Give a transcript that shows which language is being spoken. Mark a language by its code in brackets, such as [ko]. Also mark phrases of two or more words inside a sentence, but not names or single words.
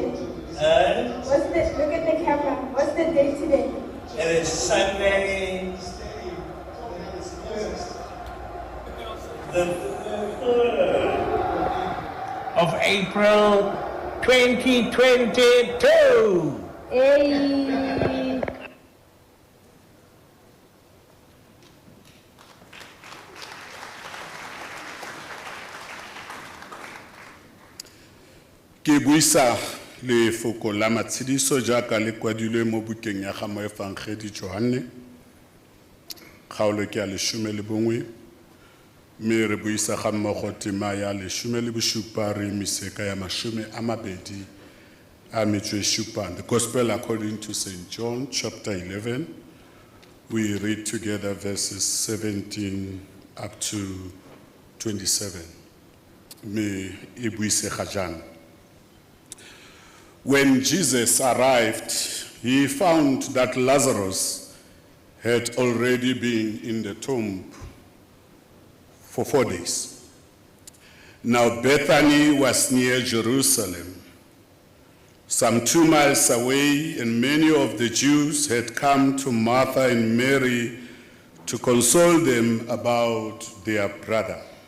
[en] What's the, look at the camera. What's the date today? It is Sunday, the 3rd of April, 2022. Hey. [tn] Ke buisa lefoko la matshediso jaaka le kwadilwe mo bukeng ya ga moefangedi Johanne kgaolo ke ya 11 mme re buisa ga mmogo tema ya 17 re miseka ya 20 a metšwe [en] the Gospel according to St. John chapter 11. We read together verses 17 up to 27. [tn] Me e buise ga jana. [en] When Jesus arrived, he found that Lazarus had already been in the tomb for 4 days. Now Bethany was near Jerusalem, some 2 miles away, and many of the Jews had come to Martha and Mary to console them about their brother.